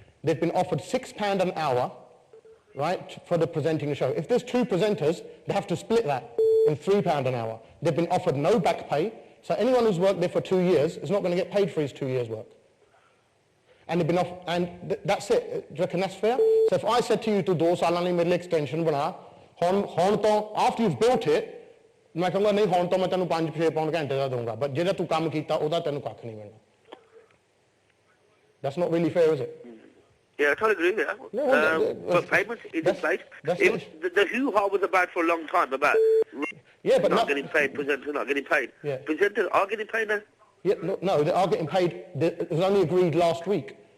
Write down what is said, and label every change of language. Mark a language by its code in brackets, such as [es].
[en] They've been offered £6 an hour, right, for the presenting a show. If there's 2 presenters, they have to split that in £3 an hour. They've been offered no back pay, so anyone who's worked there for 2 years is not going to get paid for his 2 years' work. And they've been off, and that's it. Do you reckon that's fair? So if I said to you, [pa] to 2 ਸਾਲਾਂ ਲਈ ਮੇਰੇ ਲਈ extension ਬਣਾ, ਹੁਣ ਤੋਂ [en] after you've built it, [pa] ਮੈਂ ਕਹਾਂਗਾ ਨਹੀਂ ਹੁਣ ਤੋਂ ਮੈਂ ਤੈਨੂੰ 5-6 ਪਾਉਂਡ ਘੰਟੇ ਦਾ ਦਊਂਗਾ, but ਜਿਹੜਾ ਤੂੰ ਕੰਮ ਕੀਤਾ ਉਹਦਾ ਤੈਨੂੰ ਕੱਖ ਨਹੀਂ ਮਿਲਣਾ. [en] That's not really fair, is it? Yeah, I totally agree with that. No, but payment is in place. The hoo-ha was about for a long time about not getting paid, presenters not getting paid. Yeah. Presenters are getting paid now. Yeah, no, they are getting paid. It was only agreed last week.